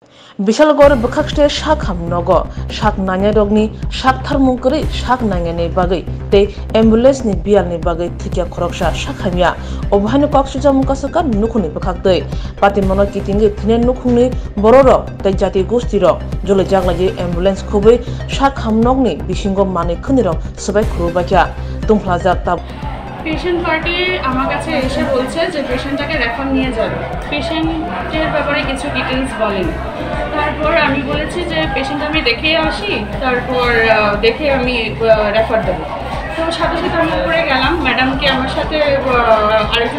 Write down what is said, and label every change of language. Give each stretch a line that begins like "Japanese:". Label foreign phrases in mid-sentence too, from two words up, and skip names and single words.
Kok Borok: Bisalgor bkhakste shak hamnogo shak nanya rogni shak tharmungkri shak nangani bagai te ambulance ni bial ni bagai thikya khoroksa shak hamya obhani koksujam kasaka nukhuni bkhaktei patimono kitingi thine nukhungni Borokrog te jati gosti rok jole jaglaji ambulance khubai shak hamnogni bisingo mani khwnirok Swbaikhurupkha tungplajak ta
English: patient party
Bangla: আমার কাছে এসে বলছে যে পেশেন্টটাকে রেফার নিয়ে যাবে পেশেন্টের ব্যাপারে কিছু ডিটেলস বলেন তারপর আমি বলেছি যে পেশেন্ট আমি দেখে আসি তারপর দেখে আমি রেফার দেবো তো সাথে সাথে আমি উপরে গেলাম ম্যাডামকে আমার সাথে আরেকজন